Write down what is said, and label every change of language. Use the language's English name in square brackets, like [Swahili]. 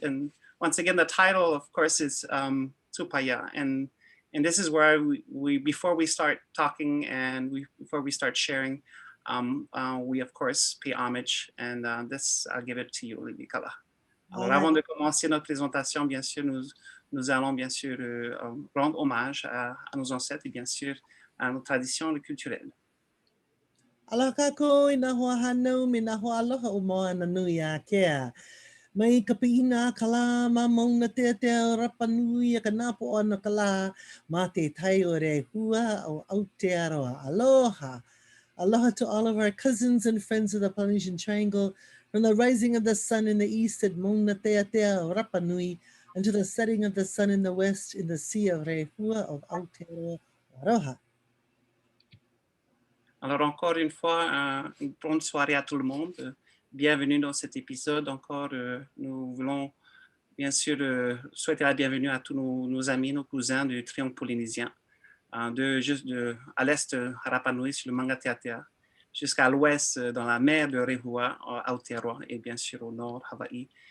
[English] And once again, the title, of course, is Tupaya. And this is where we before we start talking and before we start sharing, we of course pay homage. And this, I'll give it to you, Lilikalā. [French] Alors, avant de commencer notre présentation, bien sûr, nous allons bien sûr rendre hommage à nos ancêtres et bien sûr à nos traditions culturelles. [Hawaiian] Aloha kako I nā hoa hanau me nā hoa aloha o moana nui a kea. Mai ka piina ka lā ma mauna te rapa nui a ka nāpo ana ka lā ma te tai o re hua o Aotearoa. Aloha. [English] Aloha to all of our cousins and friends of the Polynesian Triangle, from the rising of the sun in the east at Mauna Tea o Rapa Nui, and to the setting of the sun in the west in the sea of Rehua of Aotearoa. [Hawaiian] Aloha. [French] Alors encore une fois, une bonne soirée à tout le monde. Bienvenue dans cet épisode. Encore, nous voulons bien sûr souhaiter la bienvenue à tous nos amis, nos cousins du triangle polynésien, à l'est de Rapa Nui sur le Manga Teatea, jusqu'à l'ouest dans la mer de Rehua, à Aotearoa, et bien sûr au nord, Hawaï.